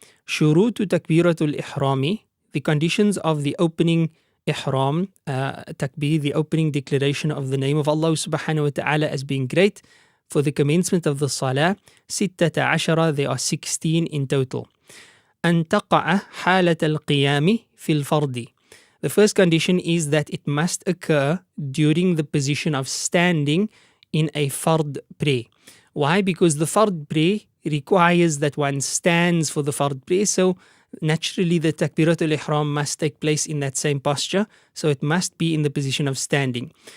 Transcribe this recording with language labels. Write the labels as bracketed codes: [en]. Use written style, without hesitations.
[en] Shurutu Takbiratul Ihrami, the conditions of the opening Ihram, Takbir, the opening declaration of the name of Allah subhanahu wa ta'ala as being great, for the commencement of the Salah, 16, there are 16 in total. [ar] أن تقع حالة القيام في الفرض. [en] The first condition is that it must occur during the position of standing in a fard prayer. Why? Because the fard prayer requires that one stands for the fard prayer, so naturally the Takbiratul Ihram must take place in that same posture, so it must be in the position of standing.